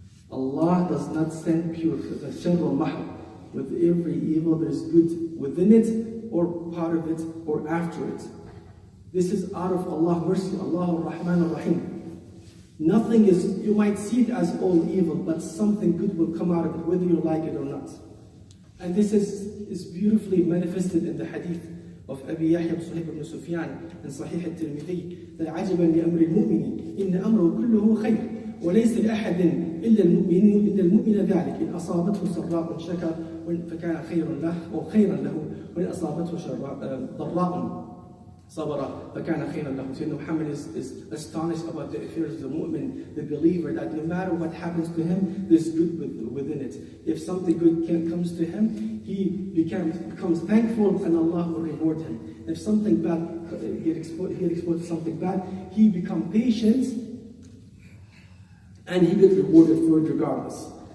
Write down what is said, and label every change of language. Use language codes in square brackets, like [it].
[en] Allah does not send pure, the sharr al-mahr. With every evil there's good within it, or part of it, or after it. This is out of Allah's mercy, Allah ar-Rahman ar-Rahim. Nothing is, you might see it as all evil, but something good will come out of it, whether you like it or not. And this is beautifully manifested in the hadith of Abi Yahya Suhaib ibn Sufyan in Sahih al-Tirmidhi, that [ar] عجبا لأمر المؤمن إن أمره كله خير وليس لأحد إلا المؤمن ذلك إن أصابته سراء شكر فكان خيرا له أو خيرا له وإن أصابته ضراء صبر فكان خيرا له. [en] Sayyidina Muhammad is astonished about the affairs of the mu'min, the believer, that no matter what happens to him, there's good within it. If something good comes to him, he becomes thankful and Allah will reward him. If something bad, get exposed to something bad, he becomes patient and he gets rewarded for it regardless.